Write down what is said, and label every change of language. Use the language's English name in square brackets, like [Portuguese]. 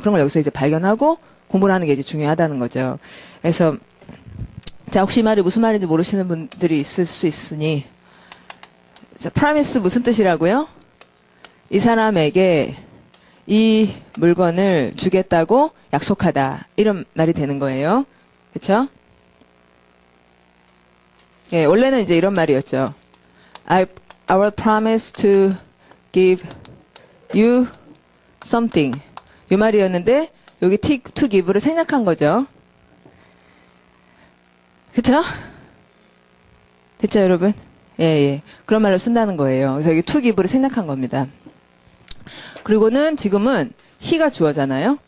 [Korean] 그런 걸 여기서 이제 발견하고 공부를 하는 게 이제 중요하다는 거죠. 그래서 자, 혹시 이 말이 무슨 말인지 모르시는 분들이 있을 수 있으니 자, promise 무슨 뜻이라고요? 이 사람에게 이 물건을 주겠다고 약속하다. 이런 말이 되는 거예요. 그렇죠? 예, 원래는 이제 이런 말이었죠. [English] I will promise to give you something. [Korean] 이 말이었는데 여기 to give를 생략한 거죠. 그렇죠? 됐죠, 여러분? 예, 예. 그런 말로 쓴다는 거예요. 그래서 여기 to give를 생략한 겁니다. 그리고는 지금은 he가 주어잖아요.